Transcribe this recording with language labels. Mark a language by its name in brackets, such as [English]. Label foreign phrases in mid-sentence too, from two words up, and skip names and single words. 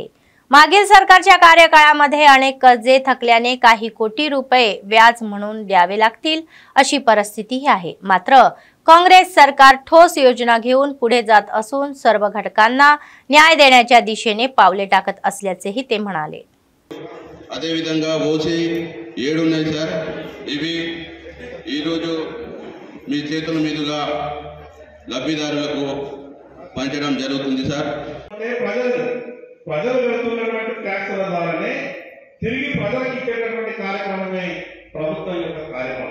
[Marathi] मागील सरकारच्या कार्यकाळामध्ये अनेक कर्जे थकल्याने काही कोटी रुपये व्याज म्हणून द्यावे लागतील अशी परिस्थिती आहे. मात्र काँग्रेस सरकार ठोस योजना घेऊन पुढे जात असून सर्व घटकांना न्याय देण्याच्या दिशेने पावले टाकत असल्याचेही ते म्हणाले. [Telugu] అదే విధంగా ఓసి 7 ఉన్నాయి సార్. ఇవి ఈ రోజు మీ చేతుల మీదుగా లబ్ధిదారులకు పంచడం జరుగుతుంది సార్. ప్రజలు వెళ్తున్నటువంటి ట్యాక్సుల ద్వారానే తిరిగి ప్రజలకు ఇచ్చేటటువంటి కార్యక్రమమే ప్రభుత్వం యొక్క కార్యక్రమం.